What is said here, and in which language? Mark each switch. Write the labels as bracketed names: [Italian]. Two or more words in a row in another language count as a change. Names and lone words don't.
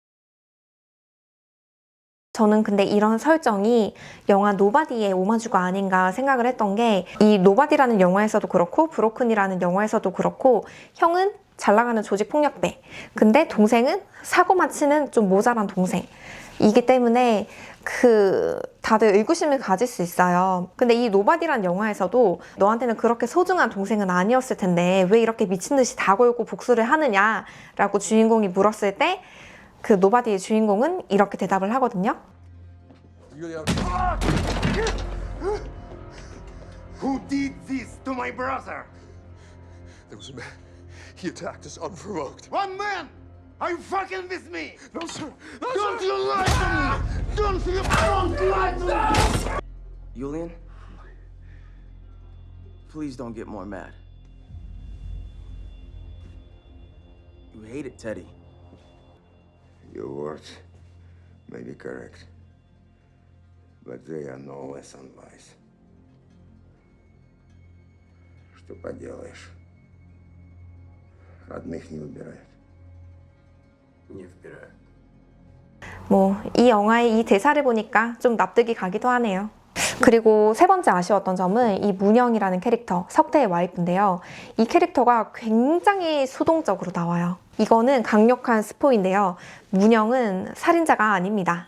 [Korean] 저는 근데 이런 설정이 영화 노바디의 오마주가 아닌가 생각을 했던 게 이 노바디라는 영화에서도 그렇고 브로큰이라는 영화에서도 그렇고 형은 잘 나가는 조직 폭력배 근데 동생은 사고만 치는 좀 모자란 동생 이기 때문에 다들 의구심을 가질 수 있어요. 근데 이 노바디란 영화에서도 너한테는 그렇게 소중한 동생은 아니었을 텐데 왜 이렇게 미친 듯이 다 걸고 복수를 하느냐라고 주인공이 물었을 때 그 노바디의 주인공은 이렇게 대답을 하거든요. [English] Who did this to my brother? There was a man. He attacked us unprovoked. One man! Are you fucking with me? No, sir. Don't you lie to me! Don't lie to me! Julian, please don't get more mad. You hated Teddy. Your words may be correct, but they are no less unwise. [Russian] Что поделаешь? Родных не выбирают. Не выбираю. [Korean] 뭐 이 영화의 이 대사를 보니까 좀 납득이 가기도 하네요. 그리고 세 번째 아쉬웠던 점은 이 문영이라는 캐릭터, 석태의 와이프인데요. 이 캐릭터가 굉장히 수동적으로 나와요. 이거는 강력한 스포인데요. 문영은 살인자가 아닙니다.